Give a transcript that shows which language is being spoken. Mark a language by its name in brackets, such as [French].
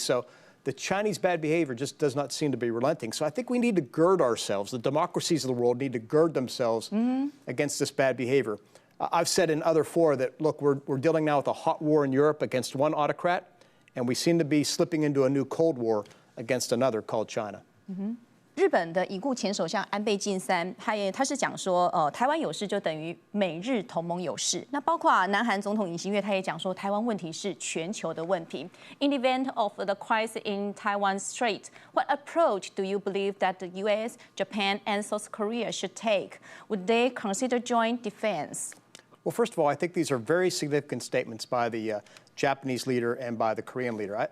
[English] So the Chinese bad behavior just does not seem to be relenting. So I think we need to gird ourselves. The democracies of the world need to gird themselves against this bad behavior. I've said in other fora that, look, we're dealing now with a hot war in Europe against one autocrat, and we seem to be slipping into a new Cold War against another called China. [Chinese] 日本的已故前首相安倍晋三，他是讲说，台湾有事就等于美日同盟有事。那包括南韩总统尹锡悦，他也讲说，台湾问题是全球的问题。 [English] In the event of the crisis in Taiwan Strait, what approach do you believe that the U.S., Japan, and South Korea should take? Would they consider joint defense? Well, first of all, I think these are very significant statements by the Japanese leader and by the Korean leader.